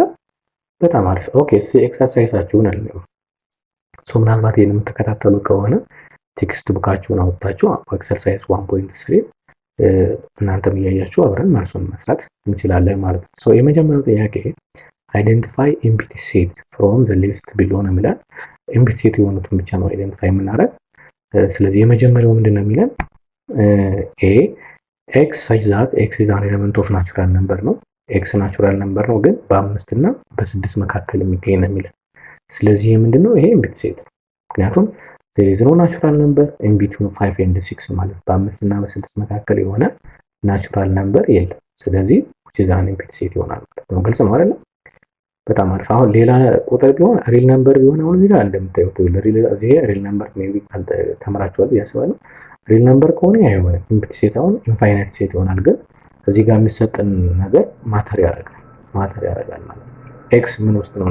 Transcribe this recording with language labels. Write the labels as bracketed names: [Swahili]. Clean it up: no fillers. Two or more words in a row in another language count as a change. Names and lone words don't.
[Amharic] በጣም አሪፍ። ኦኬ ሲ ኤክሰርሳይዛችሁን እንየው። ሶ ምናልባት ይሄን የምትከታተሉ ከሆነ ቴክስት ቡካችሁን አውጥታችሁ ኤክሰርሳይዝ 1.3 እናንተም እያያችሁ አብረን መልሱን መስራት እንችላለን ማለት ነው። ሶ የመጀመሪያው ጥያቄ [English] identify empty set from the list below [Amharic] ነው የሚለን። [English] empty set [Amharic] የሆኑትን ብቻ ነው አይደንቲፋይ የምናደርግ። ስለዚህ የመጀመሪያው ምንድነው የሚለን [English] a x such that x is an element of natural number [Amharic] ነው። ኤክስ [English] natural number [Amharic] ነው ግን በ5 እና በ6 መካከል የሚገኝ ነው የሚለን። ስለዚህ ይሄ ምንድነው? ይሄ [English] empty set [Amharic] ነው። ምክንያቱም [English] there is no natural number in between 5 and 6 [Amharic] ማለት በ5 እና በ6 መካከል የሆነ [English] natural number [Amharic] የለም። ስለዚህ [English] which is an empty set [Amharic] ይሆናል ማለት ነው። ግልጽ ነው አይደል? በጣም አሪፍ። አሁን ሌላ ቁጥር ቢሆን [English] real number [Amharic] ቢሆን አሁን እዚህ ጋር እንደምታዩት [English] real number [Amharic] ሜቢ ተምራችኋል ያስባለሁ። [English] real number [Amharic] ከሆነ አይሆንም። [English] empty set [Amharic] አሁን [English] infinite set [Amharic] ይሆናል። ግን እዚህ ጋር የሚሰጠን ነገር ማተር ያደርጋል ማለት ነው። ኤክስ ምን ውስጥ ነው?